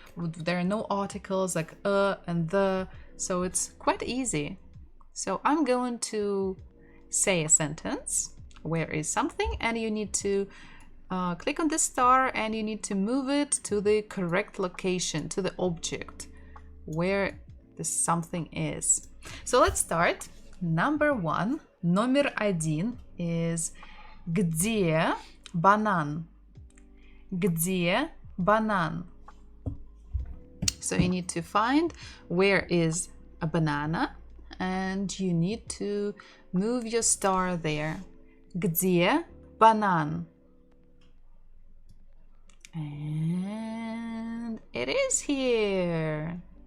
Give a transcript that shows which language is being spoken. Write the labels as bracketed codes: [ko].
[en] There are no articles like and the, so it's quite easy. So I'm going to say a sentence, where is something, and you need to click on this star and you need to move it to the correct location, to the object where the something is. So let's start. Number one, [ru] номер один [en] is [ru] где банан? Где банан? [en] So you need to find where is a banana and you need to move your star there. [ru] Где банан? [en] And it is here.